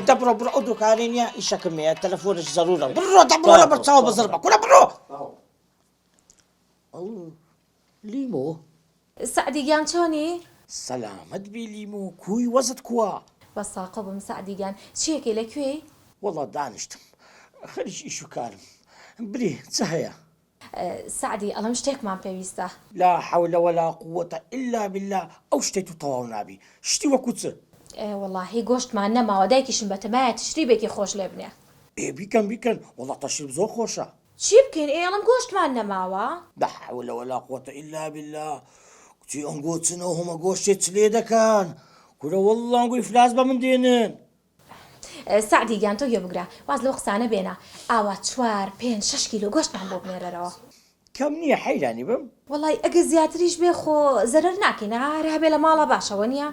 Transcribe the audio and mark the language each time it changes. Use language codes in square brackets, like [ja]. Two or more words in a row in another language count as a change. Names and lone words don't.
[ckb] دە بڕۆ ئەو دوکانێ نییە ئیشەکەمەیە تەلەفۆنش زەرورە بڕۆ لە بەرچاو بزر بە کورە بڕۆ ئەو لیمۆ سعدیگیان چۆنی سەلامەت بی لیمۆ کوی وەزت کووە بەساقە بم سعدیگیان چیەکەی لەکوێ وەڵا دانیشتم خەریش ئیش و کارم بری چ هەیە سعدی ئەڵەم شتێکمان پێویستە [ar] لا حول ولا قوة إلا بالله ئەو شتێت و تەواو نابی شتی وەکو چ [ckb] وەڵاهی گۆشتمان نەماوە دایکیشم بەتەمایە تشری بێکی خۆش لێ بنێ بیکەن وەڵا تەشریب زۆر خۆشە چی بکەین ئێڵم گۆشتمان نەماوە [ar] لا حول ولا قوة إلا بالله [ckb] کچی ئەنگۆ چنەوە هەمە گۆشتێت چ لێ دەکەن کورە وەڵڵا ئەنگۆی فلاس بە من دێنن سعدیگیان تۆ گوێ بگرە واز لەو قسانە بێنە ئاوا 4 5 6 کیلۆ گۆشتمان بۆ بنێرەرەوە کەم نییە حەیرانی بم وڵی ئەگە زیاتریش بێ خۆ زەرەر ناکەین هەرە هەبێ لە ماڵە باشەوە نییە